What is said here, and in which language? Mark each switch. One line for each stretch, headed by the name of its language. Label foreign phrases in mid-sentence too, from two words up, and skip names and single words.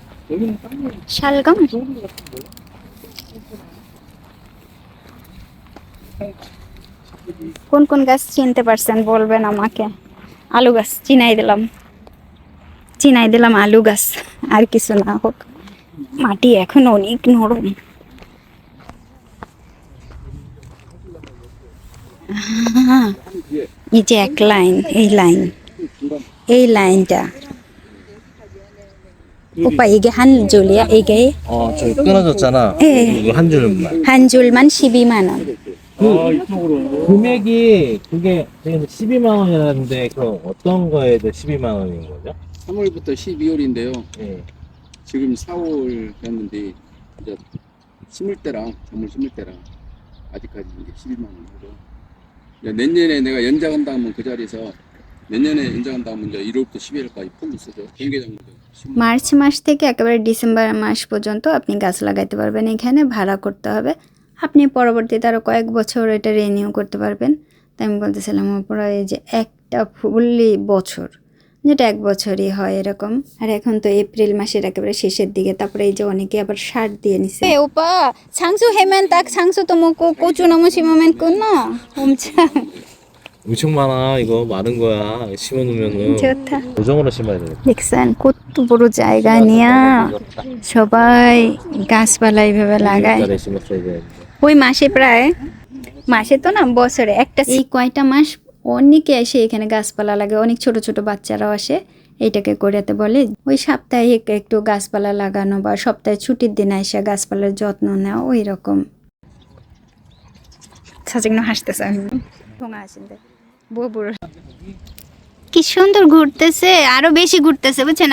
Korean: 여기는 땅이
Bangla: শালগম
Korean: 좋은 것 같은데.
Bangla: কোন কোন গাছ চিনতে পারছেন বলবেন আমাকে। আলু গাছ চিনাই দিলাম আলু গাছ, আর কিছু না হোক। মাটি এখন অনেক নরম। আহা, এই যে এক লাইন, এই লাইনটা
Korean: 오빠 이게 한 줄이야? 이게 저기 끊어졌잖아. 예. 이거 한 줄만. 한 줄만 12만 원. 아 이쪽으로. 금액이 그게 지금 12만 원이라는데 그럼 어떤 거에 대해 12만 원인 거죠? 3월부터 12월인데요. 예. 지금 4월 됐는데 이제 심을 때랑 작물 심을 때랑 아직까지 이제 12만 원 하고 이제 내년에 내가 연장한다 하면 그 자리에서 내년에 연장한다 하면 이제 1월부터 12월까지 풀로 쓰죠. 경계작물도
Bangla: মার্চ মাস থেকে একেবারে ডিসেম্বর মাস পর্যন্ত আপনি গাছ লাগাইতে পারবেন। এখানে ভাড়া করতে হবে। আপনি পরবর্তীতে আরও কয়েক বছর এটা রিনিউ করতে পারবেন। তাই আমি বলতেছিলাম ওপরে এই যে একটা ফুললি বছর, যেটা এক বছরই হয় এরকম। আর এখন তো এপ্রিল মাসের একেবারে শেষের দিকে, তারপরে এই যে অনেকে আবার সার দিয়ে নিছে।
Korean: 오빠 상수 해면 딱 상수도 먹고 고추나무 심으면 끝나. 엄청 엄청 많아. 이거 많은 거야. 심어놓으면은 좋다। 고정으로 심어야 되겠다.
Bangla: দেখছেন কত বড় জায়গা নিয়ে সবাই গাছপালা এইভাবে লাগায়।
Korean: 달에 심었어야 되는데.
Bangla: ওই মাসে তো না, বছরে একটা। এই কয়টা মাস অনেকে এসে এখানে গাছপালা লাগে, অনেক ছোট ছোট বাচ্চারাও আসে। এইটাকে করাতে বলে ওই সাপ্তাহিক একটু গাছপালা লাগানো বা সপ্তাহে ছুটির দিন এসে গাছপালার যত্ন নেওয়া, ওই রকম। সাজিনো হাসতেছে কি সুন্দর ঘুরতেছে, আরো বেশি ঘুরতেছে বুঝছেন।